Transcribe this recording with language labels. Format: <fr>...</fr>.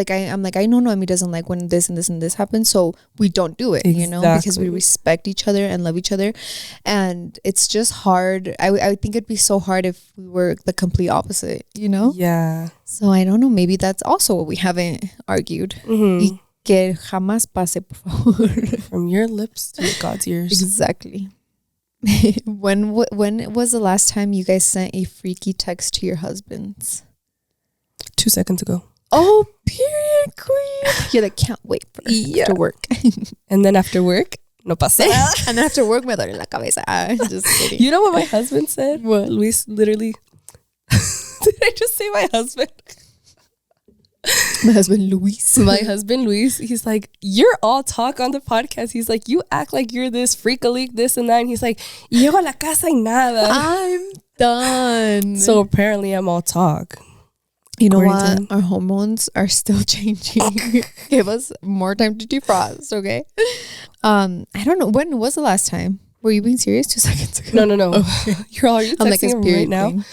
<en>Like I'm like, I know Noemi doesn't like when this and this and this happens, so we don't do it, you know, because we respect each other and love each other. And it's just hard. I think it'd be so hard if we were the complete opposite, you know? Yeah. So I don't know, maybe that's also what we haven't argued.</en> <es>Y que jamás pase, por favor.</es> <en>From your lips to God's ears. Exactly. When was the last time you guys sent a freaky text to your husbands? 2 seconds ago. Oh, period, queen. You're like, can't wait for after work. And then after work, no pasa. And then after work, me duele la cabeza. Just kidding. You know what my husband said? What? Luis literally. Did I just say my husband? My husband Luis. He's like, you're all talk on the podcast. He's like, you act like you're this freak-a-leak, this and that.</en> <es>And he's like, llego a la casa y nada.</es> <en>I'm done. So apparently I'm all talk. You know what? Our hormones are still changing. Give us more time to defrost, okay? I don't know. When was the last time? Were you being serious 2 seconds ago? No. Okay. Are you texting him right now?</en>